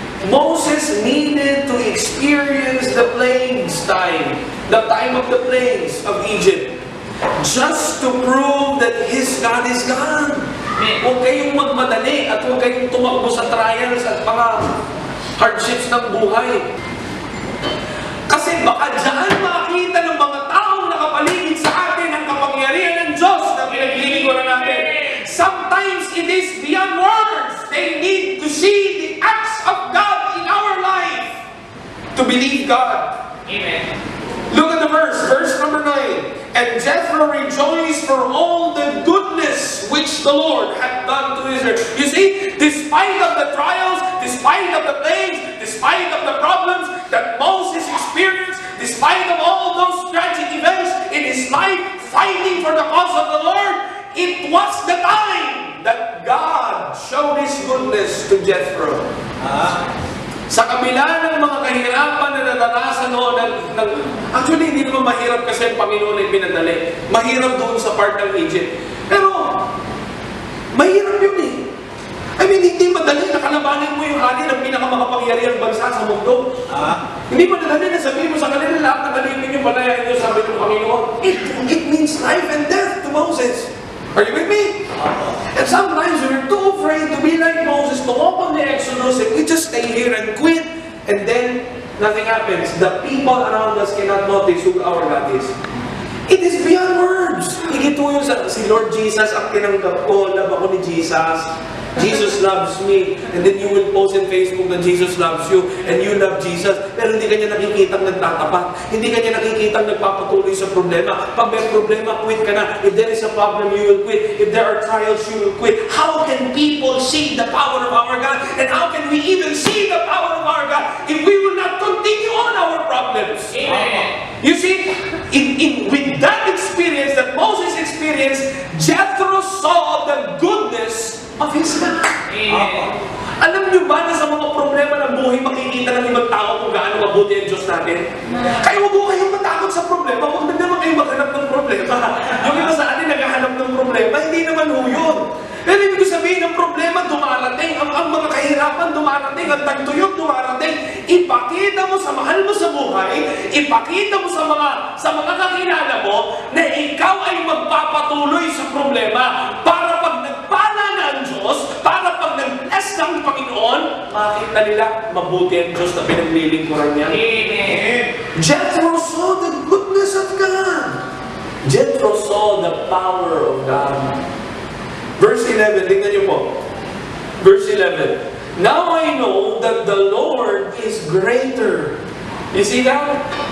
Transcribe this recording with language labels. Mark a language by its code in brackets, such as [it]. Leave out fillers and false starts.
[en] Moses needed to experience the plagues time, the time of the plagues of Egypt, just to prove that his God is God. [tl] Huwag kayong magmadali at huwag kayong tumakbo sa trials at mga hardships ng buhay. Kasi baka dyan makita ng mga taong nakapaligid sa atin ang kapangyarihan ng Diyos na pinaglilingkuran natin. [en] Sometimes it is beyond words. They need to see the acts of God in our life to believe God. Amen. Look at the verse number 9. And Jethro rejoiced for all the goodness which the Lord had done to Israel. You see, despite of the trials, despite of the plagues, despite of the problems that Moses experienced, despite of all those tragic events in his life, fighting for the cause of the Lord, it was the time that God showed His goodness to Jethro. [tl] Sa kabila ng mga kahirapan na naranasan noon, actually hindi naman mahirap kasi ang Panginoon ay pinadali. Mahirap doon sa part ng Egypt. Pero, mahirap yun eh. [en] I mean, [tl] hindi madali na kalabanin mo yung hari ng pinakamakapangyarihang bansa sa mundo. Hindi madali na sabihin mo sa kanila, lahat na galipin yung palayain nyo, sabi ng Panginoon. [en] It means life and death to Moses. Are you with me? And sometimes we're too afraid to be like Moses, to walk on the Exodus, and we just stay here and quit, and then nothing happens. The people around us cannot notice who our God is. It is beyond words. [tl] Ikituyo si Lord Jesus, ang tinanggap ko, love ako ni Jesus. [en] Jesus loves me. And then you will post in Facebook that Jesus loves you and you love Jesus. [tl] Pero hindi kanya nakikitang nagtatapat. Hindi kanya nakikitang nagpapatuloy sa problema. Pag may problema, quit ka na. [en] If there is a problem, you will quit. If there are trials, you will quit. How can people see the power of our God? And how can we even see the power of our God if we will not continue on our problems? Amen. You see, with that experience that Moses experienced, Jethro saw the goodness of his God. [tl] Alam niyo ba na sa mga problema ng buhay, makikita ng ibang tao kung gaano mabuti ang Diyos natin? Kaya huwag mo kayong matakot sa problema, huwag na naman kayo maghanap ng problema. Yung iba sa atin naghahanap ng problema, hindi naman ho yun. Pero ibig ko sabihin, ang problema dumarating, ang mga kahirapan dumarating, ang tagtuyot dumarating. Ipakita mo sa mahal mo sa buhay, ipakita mo sa mga kakilala mo na ikaw ay magpapatuloy sa problema para pag nagpala na ang Diyos, para pag nag-bless ng Panginoon, makita nila mabuti ang Diyos na pinaglilingkuran niya. Amen. [en] Jethro saw the goodness of God. Jethro saw the power of God. [tl] Verse 11, tingnan niyo po. Verse 11. [en] Now I know that the Lord is greater. You see that?